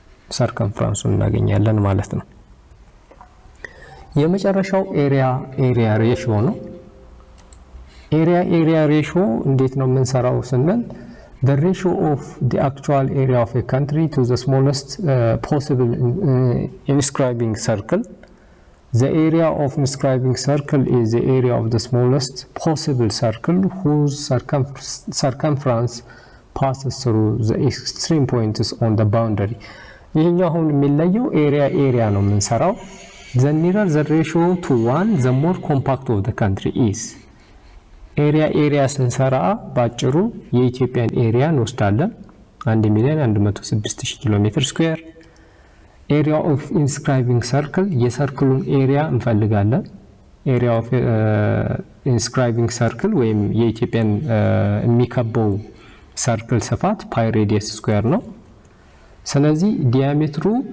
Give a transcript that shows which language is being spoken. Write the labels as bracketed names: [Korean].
[Amharic] ሰርከምፈረንሱን እናገኛለን ማለት ነው። የመጨረሻው ኤሪያ ሬሽዮ ነው። ኤሪያ ሬሽዮ እንዴት ነው የምንሰራው ስንል [English] the ratio of the actual area of a country to the smallest possible inscribing circle. The area of inscribing circle is the area of the smallest possible circle whose circumference passes through the extreme points on the boundary. [Amharic] ይሄኛው አሁን የሚለየው ኤሪያ ነው የምንሰራው። [English] the nearer the ratio to 1 the more compact of the country is. [Amharic] ኤሪያ ስንሰራ ባጭሩ የኢትዮጵያን ኤሪያ እንወስዳለን 1,106,000 ኪሎ ሜትር ስኩዌር። ኤሪያ ኦፍ ኢንስክራይቢንግ ሰርክል የሰርክሉን ኤሪያ እንፈልጋለን። ኤሪያ ኦፍ ኢንስክራይቢንግ ሰርክል ወይም የኢትዮጵያን የሚከበው ሰርክል ስፋት ፓይ ሬዲየስ ስኩዌር ነው። ስለዚህ ዲያሜትሩ